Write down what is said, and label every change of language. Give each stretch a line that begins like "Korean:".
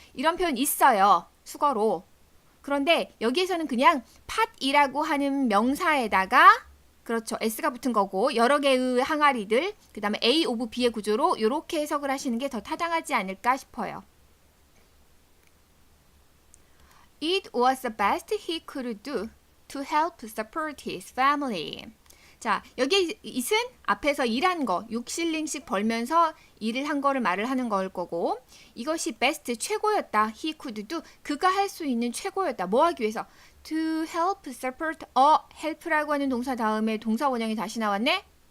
Korean: 이런 표현 있어요. 수거로. 그런데 여기에서는 그냥 팟이라고 하는 명사에다가 그렇죠. S가 붙은 거고 여러 개의 항아리들 그 다음에 A 오브 B의 구조로 이렇게 해석을 하시는 게 더 타당하지 않을까 싶어요.
English: It was the best he could do to help support his family.
Korean: 자, 여기 it은 앞에서 일한 거 6실링씩 벌면서 일을 한 거를 말을 하는 걸 거고 이것이 best 최고였다.
English: he could do
Korean: 그가 할 수 있는 최고였다. 뭐 하기 위해서?
English: to help support
Korean: help라고 하는 동사 다음에 동사 원형이 다시 나왔네.